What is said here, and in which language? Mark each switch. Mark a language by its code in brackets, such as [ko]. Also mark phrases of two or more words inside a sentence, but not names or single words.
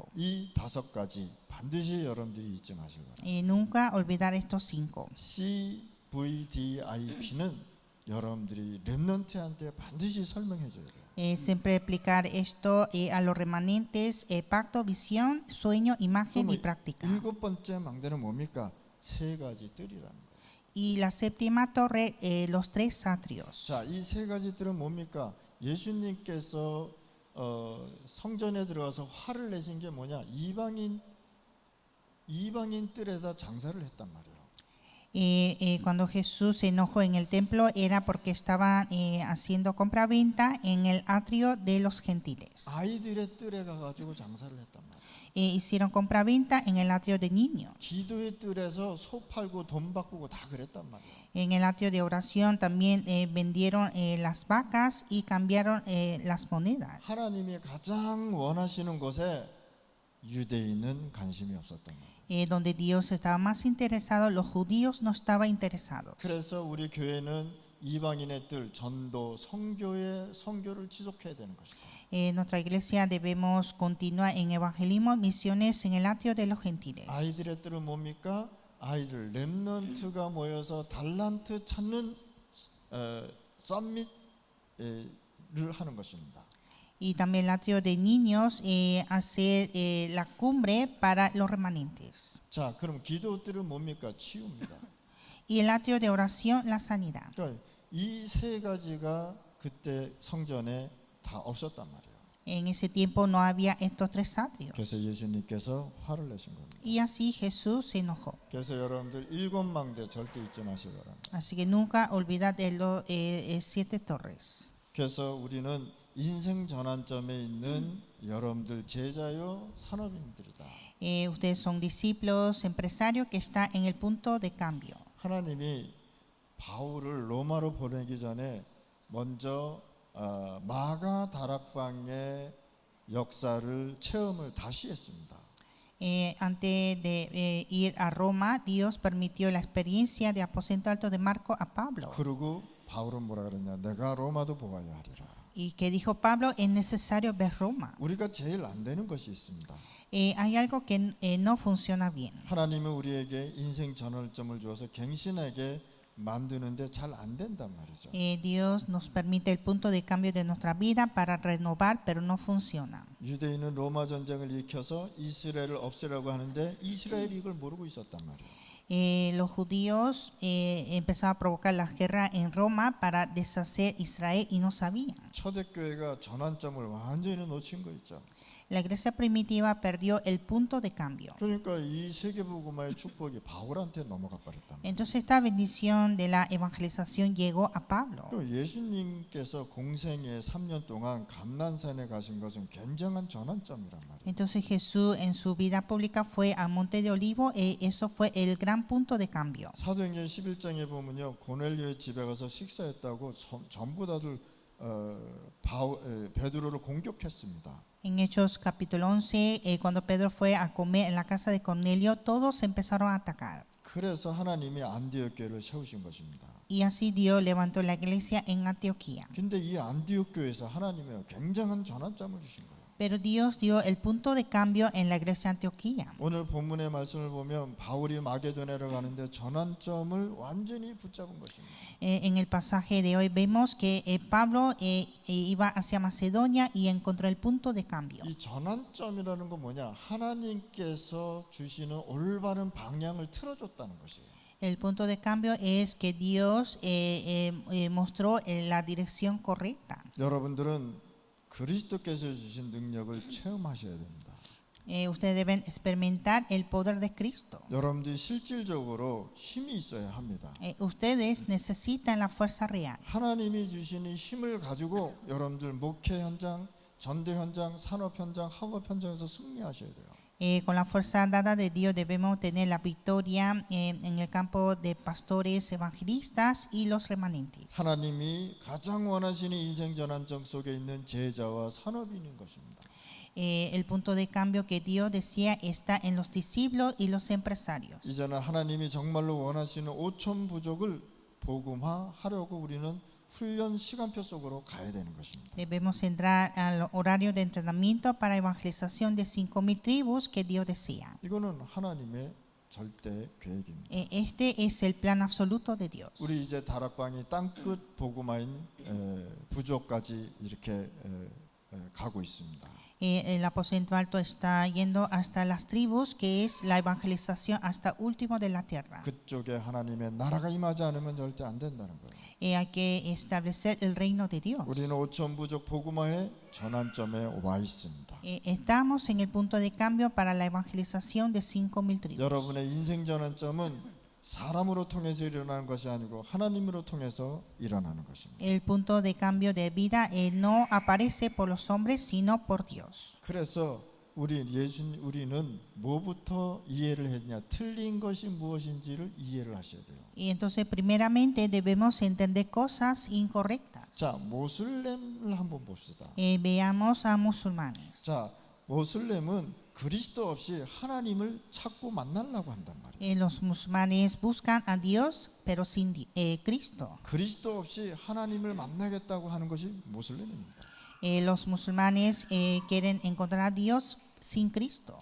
[ko] 이 5가지 반드시 여러분들이 잊지 마시고 [es] Nunca olvidar estos 5. [ko] CVDIP는 여러분들이 렘넌트한테 반드시 설명해 줘야 돼요. [es] Siempre explicar esto a los remanentes: pacto, visión, sueño, imagen y práctica. [ko] 7번째 망대는 뭡니까? 3가지 뜰이라는 거예요. [es] Y la séptima torre, los 3 atrios. [ko] 자, 이 3가지 뜰은 뭡니까? 예수님께서 성전에 들어가서 화를 내신 게 뭐냐? 이방인 뜰에다 장사를 했단 말이에요. [es] Cuando Jesús se enojó en el templo era porque estaban haciendo compraventa en el atrio de los gentiles. [ko] 아이들의 뜰에 가가지고 장사를 했단 말이에요. [es] Hicieron compraventa en el atrio de niños. [ko] 기도의 뜰에서 소 팔고 돈 바꾸고 다 그랬단 말이에요. [es] En el atrio de oración también vendieron las vacas y cambiaron las monedas. [ko] 하나님이 가장 원하시는 곳에 유대인은 관심이 없었단 말이에요. [es] Donde Dios estaba más interesado, los judíos no estaban interesados. [ko] 그래서 우리 교회는 이방인의 뜰, 전도, 선교를 지속해야 되는 것이다. [es] Nuestra iglesia debemos continuar en evangelismo, misiones en el atrio de los gentiles. [ko] 아이들의 뜰은 뭡니까? 아이들 렘넌트가 모여서 달란트 찾는 썸밋을 하는 것입니다. [es] Y también el atrio de niños, hacer la cumbre para los remanentes. [ko] 자, 그럼 기도 뜰은 뭡니까? 치유입니다. [es] Y el atrio de oración, la sanidad. [ko] 그러니까 이 세 가지가 그때 성전에 다 없었단 말이에요. [es] En ese tiempo no había estos tres atrios. [ko] 그래서 예수님께서 화를 내신 겁니다. [es] Y así Jesús se enojó. [ko] 그래서 여러분들 일곱 망대 절대 잊지 마시기 바랍니다. [es] Así que nunca olvidad de los 7 torres. [ko] 그래서 우리는 인생 전환점에 있는 여러분들 제자요 산업인들이다. [es] Ustedes son discípulos, empresarios que están en el punto de cambio. [ko] 하나님이 바울을 로마로 보내기 전에 먼저 마가 다락방의 역사를 체험을 다시 했습니다. [es] Antes de ir a Roma, Dios permitió la experiencia de aposento alto de Marco a Pablo. [ko] 그리고 바울은 뭐라 그랬냐? 내가 로마도 보아야 하리라. [es] Y que dijo Pablo, es necesario ver Roma. [ko] 우리가 제일 안 되는 것이 있습니다. [es] Hay algo que no funciona bien. [ko] 하나님은 우리에게 인생 전환점을 주어서 갱신하게 만드는데 잘 안 된단 말이죠. [es] Dios nos permite el punto de cambio de nuestra vida para renovar, pero no funciona. [ko] 유대인은 로마 전쟁을 일으켜서 이스라엘을 없애려고 하는데 이스라엘이 이걸 모르고 있었단 말이에요. [es] Los judíos empezaron a provocar la guerra en Roma para deshacer Israel y no sabían. [ko] 초대교회가 전환점을 완전히 놓친 거 있죠. [es] La iglesia primitiva perdió el punto de cambio. [ko] 그러니까 이 세계복음화의 축복이 바울한테 넘어가 버렸단 말이에요. [es] Entonces esta bendición de la evangelización llegó a Pablo. [ko] 또 예수님께서 공생애 3년 동안 감난산에 가신 것은 굉장한 전환점이란 말이에요. [es] Entonces Jesús en su vida pública fue al Monte de Olivo y eso fue el gran punto de cambio. [ko] 사도행전 11장에 보면요, 고넬료의 집에 가서 식사했다고 전부 다들 베드로를 공격했습니다. [es] En Hechos capítulo 11, cuando Pedro fue a comer en la casa de Cornelio, todos empezaron a atacar. [ko] 그래서 하나님이 안디옥 교회를 세우신 것입니다. [es] Y así Dios levantó la iglesia en Antioquía. [ko] 근데 이 안디옥 교회에서 하나님이 굉장한 전환점을 주신 거예요. [es] Pero Dios dio el punto de cambio en la iglesia de Antioquía. [ko] 오늘 본문의 말씀을 보면 바울이 마게도냐로 가는데 전환점을 완전히 붙잡은 것입니다. [es] En el pasaje de hoy vemos que Pablo iba hacia Macedonia y encontró el punto de cambio. [ko] 이 전환점이라는 건 뭐냐? 하나님께서 주시는 올바른 방향을 틀어줬다는 것이에요. [es] El punto de cambio es que Dios mostró la dirección correcta. [ko] 여러분들은 그리스도께서 주신 능력을 체험하셔야 됩니다. [es] Ustedes deben experimentar el poder de Cristo. [ko] 여러분들이 실질적으로 힘이 있어야 합니다. [es] Ustedes necesitan la fuerza real. [ko] 하나님이 주시는 힘을 가지고 여러분들 목회 현장, 전도 현장, 산업 현장, 학업 현장에서 승리하셔야 돼요. [es] Con la fuerza dada de Dios debemos tener la victoria en el campo de pastores, evangelistas y los remanentes. [ko] 하나님이 가장 원하시는 인생 전환점 속에 있는 제자와 산업인인 것입니다. [es] El punto de cambio que Dios decía está en los discípulos y los empresarios. [ko] 이제는 하나님이 정말로 원하시는 5천 부족을 복음화하려고 우리는 훈련 시간표 속으로 가야 되는 것입니다. [es] Debemos entrar al horario de entrenamiento para evangelización de 5,000 tribus que Dios desea. [ko] 이거는 하나님의 절대 계획입니다. [es] Este es el plan absoluto de Dios. [ko] 우리 이제 다락방이 땅끝 복음화인 부족까지 이렇게 가고 있습니다. [es] El aposento alto está yendo hasta las tribus, que es la evangelización hasta último de la tierra. [ko] 그쪽에 하나님의 나라가 임하지 않으면 절대 안 된다는 거예요. [es] Hay que establecer el reino de Dios. [ko] 우리는 5천 부족 복음화의 전환점에 와 있습니다. [es] Estamos en el punto de cambio para la evangelización de 5,000 tribus. [ko] 여러분의 인생 전환점은 사람으로 통해서 일어나는 것이 아니고 하나님으로 통해서 일어나는 것입니다. [es] El punto de cambio de vida no aparece por los hombres, sino por Dios. [ko] 그래서 우리는 뭐부터 이해를 했냐? 틀린 것이 무엇인지를 이해를 하셔야 돼요. [es] Y entonces, primeramente, debemos entender cosas incorrectas. [ko] 자, 모슬렘을 한번 봅시다. [es] Veamos a musulmanes. [ko] 자, 모슬렘은 그리스도 없이 하나님을 찾고 만나려고 한단 말이에요. [es] Los musulmanes buscan a Dios, pero sin Cristo. [ko] 그리스도 없이 하나님을 만나겠다고 하는 것이 모슬렘입니다. [es] Los musulmanes quieren encontrar a Dios sin Cristo.